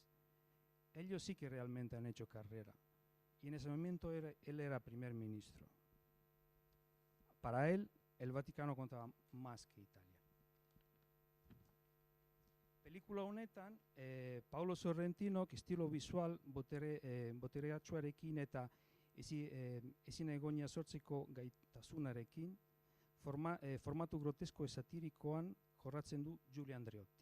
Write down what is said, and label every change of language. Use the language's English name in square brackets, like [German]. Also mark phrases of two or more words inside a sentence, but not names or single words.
[Spanish] Ellos sí que realmente han hecho carrera. Y en ese momento él era primer ministro. Para él, el Vaticano contaba más que Italia. [Basque] Pelikula honetan, Paolo Sorrentinok estilo visual botereatsuarekin eta ezin egonia sortzeko gaitasunarekin formatu grotesko satirikoan jorratzen du Giulio Andreotti.